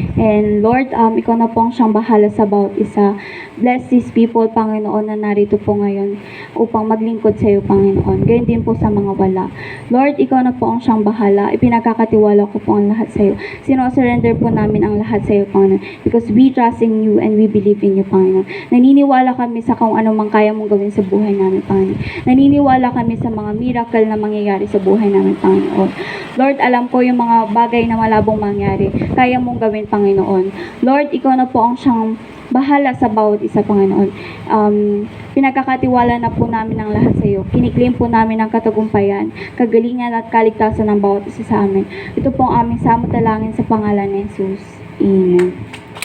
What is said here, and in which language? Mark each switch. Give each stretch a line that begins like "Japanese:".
Filipino: And Lord, ikaw na po ang siyang bahala sa bawat isa.
English: Bless these people,
Filipino: Panginoon, na narito po ngayon upang maglingkod sa iyo, Panginoon. Ganyan din po sa mga wala. Lord, ikaw na po ang siyang bahala. Ipinagkakatiwala ko po ang lahat sa iyo. Sino-surrender po namin ang lahat sa iyo, Panginoon.
English: Because we trust in you and we believe in you, Panginoon.
Filipino: Naniniwala kami sa kung ano mang kaya mong gawin sa buhay namin, Panginoon. Naniniwala kami sa mga miracle na mangyayari sa buhay namin, Panginoon. Lord, alam ko yung mga bagay na malabong mangyari, kaya mong gawin, Panginoon. Lord, ikaw na po ang siyang bahala sa bawat isa, Panginoon. Pinagkakatiwala na po namin ang lahat sa iyo. Kiniklaim po namin ang katagumpayan, kagalingan at kaligtasan ng bawat isa sa amin. Ito po ang aming samot-dalangin sa pangalan ni Jesus. Amen.